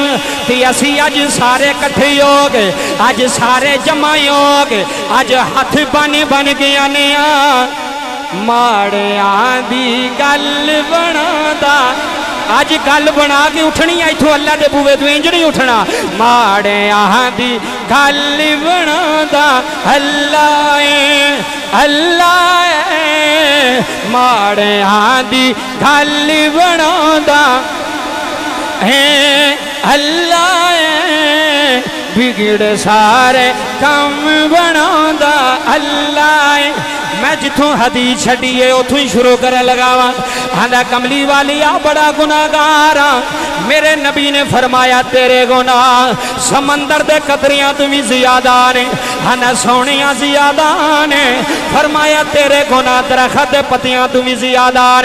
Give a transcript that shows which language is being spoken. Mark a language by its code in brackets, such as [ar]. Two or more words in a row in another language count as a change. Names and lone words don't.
[pa] ਤੇ ਅਸੀਂ ਅੱਜ ਸਾਰੇ ਕੱਠੇ ਹੋ ਗਏ, ਅੱਜ ਸਾਰੇ ਜਮ੍ਹਾਂ ਹੋ ਗਏ, ਅੱਜ ਹੱਥ ਬਣ ਬਣ ਗਿਆ ਨੇ ਮਾੜਿਆਂ ਦੀ ਗੱਲ ਬਣਾਉਂਦਾ। ਅੱਜ ਗੱਲ ਬਣਾ ਕੇ ਉੱਠਣੀ ਹੈ ਇੱਥੋਂ ਅੱਲਾ ਦੇ ਬੂਹੇ ਤੋਂ ਇੰਜ ਨਹੀਂ ਉੱਠਣਾ। ਮਾੜਿਆਂ ਦੀ ਗੱਲ ਬਣਾਉਂਦਾ ਅੱਲਾ ਹੈ, ਅੱਲਾ ਹੈ। ਮਾੜਿਆਂ ਦੀ ਗੱਲ ਬਣਾਉਂਦਾ ਹੈ ਅੱਲਾ ਏ, ਵਿਗੜ ਸਾਰੇ ਕੰਮ ਬਣਾਉਂਦਾ ਅੱਲਾ ਏ। ਮੈਂ ਜਿੱਥੋਂ ਹਦੀਸ ਛੱਡੀਏ ਉੱਥੋਂ ਹੀ ਸ਼ੁਰੂ ਕਰ ਲਗਾਵਾਂ। ਆਂਦਾ ਕਮਲੀ ਵਾਲਿਆ ਬੜਾ ਗੁਨਾਹਗਾਰ ਹਾਂ। ਮੇਰੇ ਨਬੀ ਨੇ ਫ਼ਰਮਾਇਆ ਤੇਰੇ ਗੁਨਾਹ ਸਮੁੰਦਰ ਦੇ ਕਤਰਿਆਂ ਤੋਂ ਵੀ ਜ਼ਿਆਦਾ ਨੇ। ਆਂਦਾ ਸੋਹਣਿਆ ਜ਼ਿਆਦਾ ਨੇ। ਫ਼ਰਮਾਇਆ ਤੇਰੇ ਗੁਨਾਹ ਦਰਖ਼ਤ ਦੇ ਪੱਤਿਆਂ ਤੋਂ ਵੀ ਜ਼ਿਆਦਾ ਨੇ।